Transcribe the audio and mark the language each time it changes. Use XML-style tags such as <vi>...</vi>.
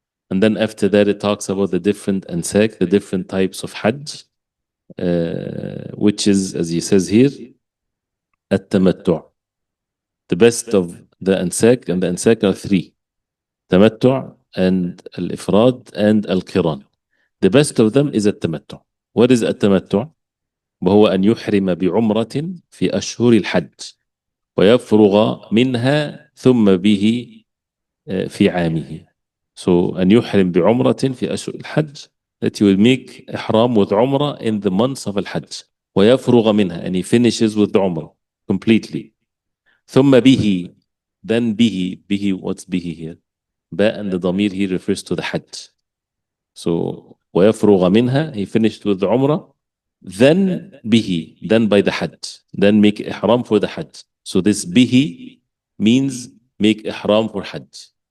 <en>And then after that it talks about the different ansak, the different types of hajj, which is, as he says here, at-tamattu'. The best of the ansak, and the ansak are 3. Tamattu' and al-ifrad and al-qiran. The best of them is at-tamattu'. What is at-tamattu'?</en> <ar>وهو أن يحرم بعمرة في أشهر الحج ويفرغ منها ثم به في عامه.</ar> <en>So</en> <ar>أن يحرم بعمرة في أشهر الحج,</ar> <en>that you will make ihram with umrah in the months of al-hajj.</en> <ar>ويفرغ منها,</ar> <en>and he finishes with the umrah completely.</en> <ar>ثم به,</ar> <en>then به, what's به here? Ba and the damir here refers to the hajj. So</en> <ar>ويفرغ منها,</ar> <en>he finished with the umrah, then به, then by the hajj, then make ihram for the hajj. So this به means make ihram for hajj.</en>